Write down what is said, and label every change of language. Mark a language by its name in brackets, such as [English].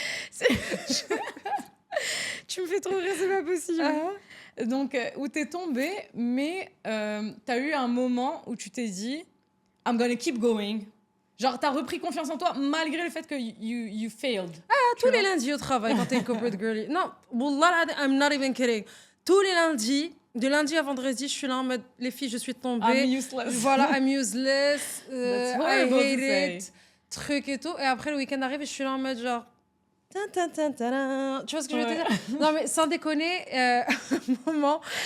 [French] C'est- tu me fais trop rire, c'est pas possible. Donc où t'es tombée, mais t'as eu un moment où tu t'es dit [English] I'm gonna keep going. [French] Genre, t'as repris confiance en toi malgré le fait que [English] you failed. [French] Tous les lundis au travail, quand t'es une corporate girly. [English] Non, wallah, I'm not even kidding. [French] Tous les lundis, de lundi à vendredi, je suis là en mode, les filles, je suis tombée. [English] I'm useless. Voilà, I'm useless. That's I horrible to hate say. it. [French] Truc et tout. Et après, le week-end arrive et je suis là en mode genre... Tin, tin, tin, tin, tin. Tu vois ce que je veux te Ouais. dire? Non, mais sans déconner, un moment...